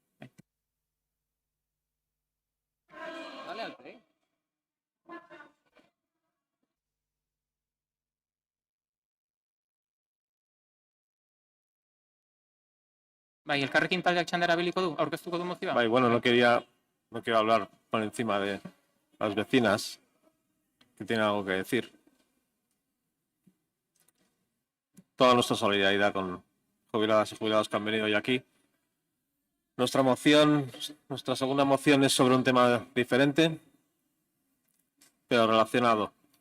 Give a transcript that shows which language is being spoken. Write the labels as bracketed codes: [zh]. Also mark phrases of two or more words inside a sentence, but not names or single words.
[eu] Bai, elkarrekin taldeak txanda erabiliko du? Aurkeztuko du mozioa? [es] Bai, bueno, no quiero hablar por encima de las vecinas que tienen algo que decir. Toda nuestra solidaridad con jubiladas y jubilados que han venido hoy aquí. Nuestra segunda moción es sobre un tema diferente, pero relacionado.